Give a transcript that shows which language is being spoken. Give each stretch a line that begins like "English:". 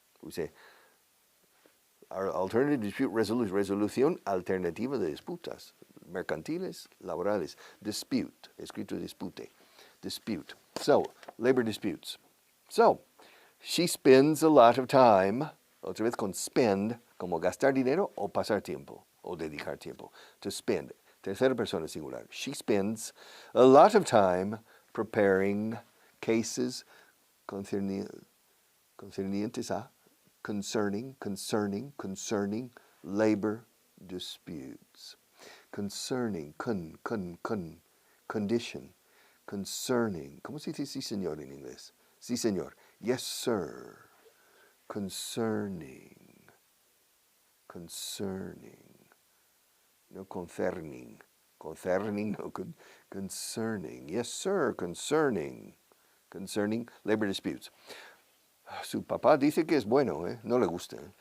Spanish: O sea,
English: alternative dispute resolution,
Spanish: resolución alternativa de disputas, mercantiles, laborales.
English: Dispute, escrito dispute, dispute. So, labor disputes. So, she spends a lot of time,
Spanish: otra vez con spend, como gastar dinero o pasar tiempo, o dedicar tiempo. To spend, tercera persona singular.
English: She spends a lot of time preparing cases
Spanish: concernientes a,
English: concerning labor disputes. Concerning, condition.
Spanish: Concerning, ¿cómo se dice sí señor en inglés? Sí señor.
English: Yes sir. Concerning. No concerning. Concerning, no concerning. Yes sir, concerning labor disputes.
Spanish: Su papá dice que es bueno, no le gusta.